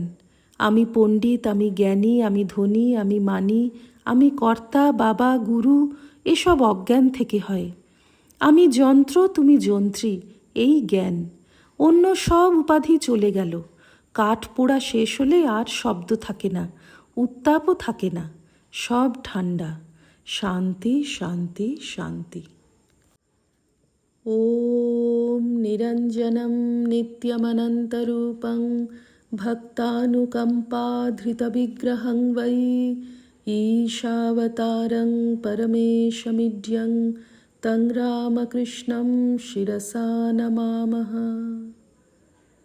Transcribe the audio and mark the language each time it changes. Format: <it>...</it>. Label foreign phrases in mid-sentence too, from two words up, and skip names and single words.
<bn>আমি পণ্ডিত, আমি জ্ঞানী, আমি ধনী, আমি মানি, আমি কর্তা, বাবা, গুরু, এসব অজ্ঞান থেকে হয়। আমি যন্ত্র, তুমি যন্ত্রী, এই জ্ঞান। অন্য সব উপাধি চলে গেল। কাঠ পোড়া শেষ হলে আর শব্দ থাকে না, উত্তাপও থাকে না, সব ঠান্ডা। শান্তি, শান্তি, শান্তি।</bn> <sa>ওম নিরঞ্জনম নিত্যমনন্তরূপং ভক্তানুকম্পাধৃতবিগ্রহং বৈ ঈশাবতারং পরমেশমিড্যং तं রামকৃষ্ণं শিরসা নমামः।</sa>